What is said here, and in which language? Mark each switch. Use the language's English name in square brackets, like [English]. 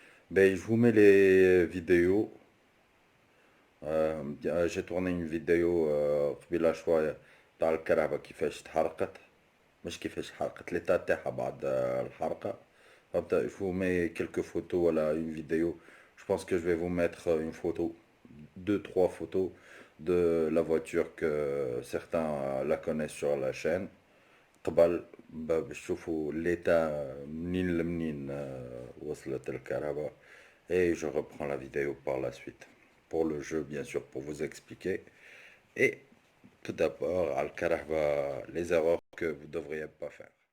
[French] Ben je vous mets les vidéos. j'ai tourné une vidéo [Arabic] قبيلة شوية تاع الكرهبة كيفاش تحرقت. مش كيفاش حرقت ليطا تاعها بعد الحرقة. فهمت. [French] je vous mets quelques photos, voilà, une vidéo. Je pense que je vais vous mettre une photo, deux, trois photos de la voiture que certains la connaissent sur la chaîne. [Arabic] قبل باش تشوفوا l'état منين لمنين وصلت الكهرباء. [French] Et je reprends la vidéo par la suite. Pour le jeu, bien sûr, pour vous expliquer. Et tout d'abord, al-Karahba, les erreurs que vous ne devriez pas faire.